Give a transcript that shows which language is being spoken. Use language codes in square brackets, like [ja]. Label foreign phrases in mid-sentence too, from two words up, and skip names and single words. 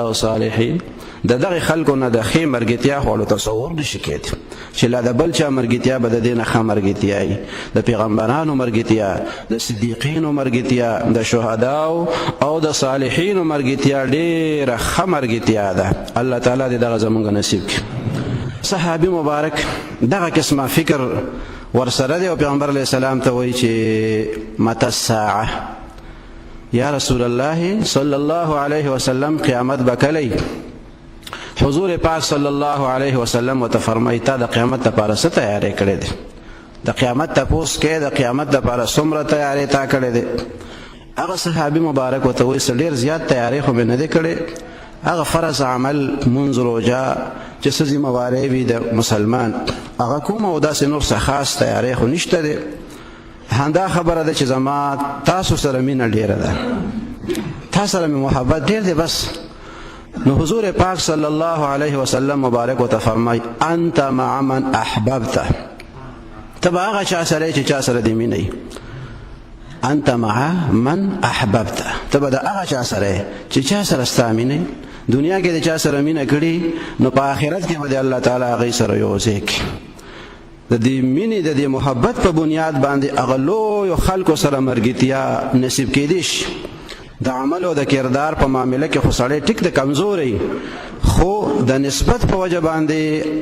[ps] او صالحین د دغه خلکو نه د ښې مرګتیا خو تصور نشي کېدی چې لا د بل چا مرګتیا به د دې نه ښه مرګتیا د پیغمبرانو مرګتیا د صدیقینو مرګتیا د شهداو او د صالحینو مرګتیا ډېره ښه مرګتیا ده الله تعالی دې دغه زموږ نصیب کړي صحابي مبارک دغه قسمه فکر ورسره دی او پیغمبر علیه السلام ته وایي چې [ar] متى الساعه یا رسول الله صلی الله علیه وسلم [ps] قیامت به کله حضور پاک [ar] صلی الله علیه وسلم [ps] ورته فرمایي تا د قیامت لپاره څه تیاری کړې ده د قیامت تپوس کې د قیامت لپاره څومره تیاری تا کړې ده هغه صحابي مبارک ورته وایي ډېر زیات تیاری خو مې نه دی کړی هغه فرض عمل منځ روژه چې څه ذمهوارۍ وي د مسلمان هغه کوم او داسې نور څه خاص تیاری خو نشته دی همدا خبره ده چې زما تاسو سره مینه ډېره ده تا سره مې محبت ډېر دی بس نو حضور پاک [ar] صلی الله علیه وسلم [ps] مبارک ورته فرمایي [ar] انت مع من احببته [ps] ته به هغه چا سره چې چا سره دې مینه [ar] انت مع من احببته [ps] ته به د هغه چا سره چې چا سره ستا مینه دنیا کې د چا سره مینه کړي نو په آخرت کې به د الله تعالی هغې سره یو ځای کړي د دې مینې د دې محبت په بنیاد باندې هغه لویو خلکو سره مرګتیا نصیب کېدی شي د عمل او د کردار په معامله کې خو سړی ټیک د کمزوری خو د نسبت په وجه باندې